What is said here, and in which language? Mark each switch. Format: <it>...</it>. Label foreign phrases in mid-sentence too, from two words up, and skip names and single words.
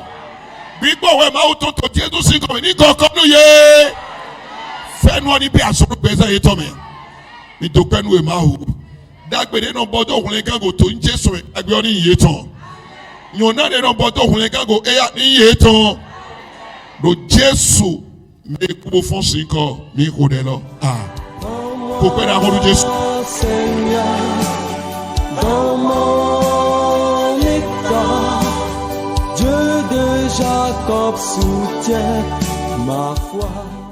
<fon>Bi gbo we ma o to Jesu sin ko ni go no ye. Fe no ni bi aso gbe za ye to me. Ni do pe nu e ma o. Dagbede no bodo won gan go to Jesu agbe oni ye ton. Nyona de no bodo won gan go e ya ni ye ton. Do Jesu me kubo fon sin ko mi ko de lo. Ah. Ko pe da ho Jesu.</fon> <fr>Seigneur, dans mon état, Dieu de Jacob soutient ma foi.</fr>